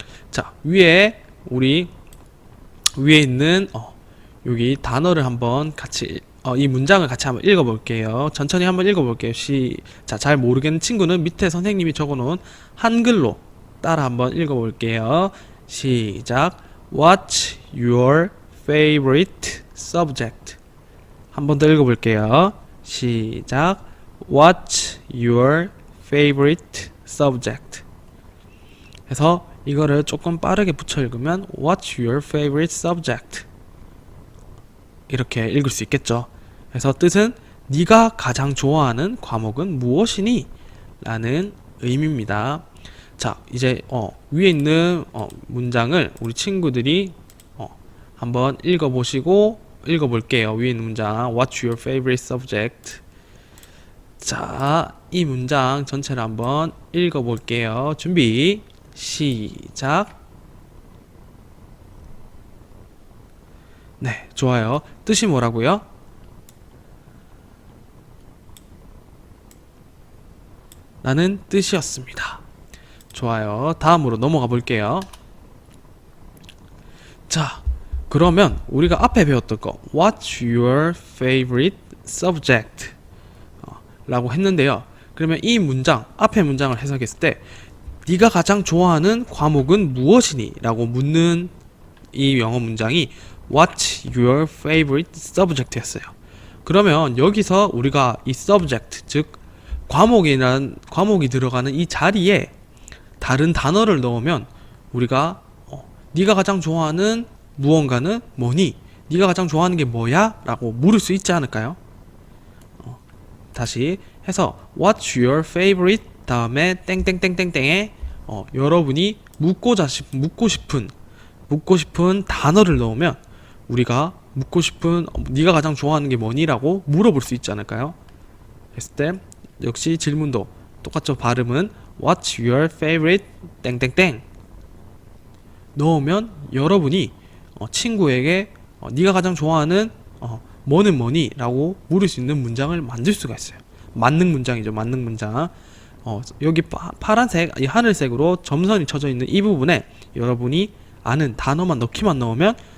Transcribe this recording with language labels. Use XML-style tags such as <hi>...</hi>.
<ko>자, 위에 있는 여기 단어를 한번 같이 이 문장을 같이 한번 읽어볼게요. 천천히 한번 읽어볼게요. 자, 잘 모르겠는 친구는 밑에 선생님이 적어놓은 한글로 따라 한번 읽어볼게요. 시작.</ko> <en>What's your favorite subject?</en> <ko>한 번 더 읽어볼게요. 시작.</ko> <en>What's your favorite subject?</en> <ko>해서 이거를 조금 빠르게 붙여 읽으면</ko> <en>What's your favorite subject?</en> <ko>이렇게 읽을 수 있겠죠. 그래서 뜻은 네가 가장 좋아하는 과목은 무엇이니? 라는 의미입니다. 자, 이제 위에 있는 문장을 우리 친구들이 한번 읽어볼게요. 위에 있는 문장</ko> <en>What's your favorite subject?</en> <ko>자, 이 문장 전체를 한번 읽어볼게요. 준비 시작. 네, 좋아요. 뜻이 뭐라고요? 라는 뜻이었습니다. 좋아요. 다음으로 넘어가 볼게요. 자, 그러면 우리가 앞에 배웠던 거</ko> <en>What's your favorite subject?</en> <ko>라고 했는데요. 그러면 이 문장, 앞에 문장을 해석했을 때 네가 가장 좋아하는 과목은 무엇이니? 라고 묻는 이 영어 문장이</ko> <en>What's your favorite subject?</en> <ko>였어요. 그러면 여기서 우리가 이 subject, 즉 과목이 들어가는 이 자리에 다른 단어를 넣으면 우리가 네가 가장 좋아하는 무언가는 뭐니? 네가 가장 좋아하는 게 뭐야? 라고 물을 수 있지 않을까요? 다시 해서</ko> <en>What's your favorite?</en> <ko>다음에 땡땡땡땡땡에 여러분이 묻고 싶은 단어를 넣으면 우리가 묻고 싶은 네가 가장 좋아하는 게 뭐니? 라고 물어볼 수 있지 않을까요? 했을 때 역시 질문도 똑같죠. 발음은</ko> <en>What's your favorite?</en> <ko>땡땡땡 넣으면 여러분이 친구에게 네가 가장 좋아하는 뭐는 뭐니? 라고 물을 수 있는 문장을 만들 수가 있어요. 만능 문장이죠. 만능 문장. 여기 파란색, 이 하늘색으로 점선이 쳐져 있는 이 부분에 여러분이 아는 단어만 넣기만 넣으면</ko>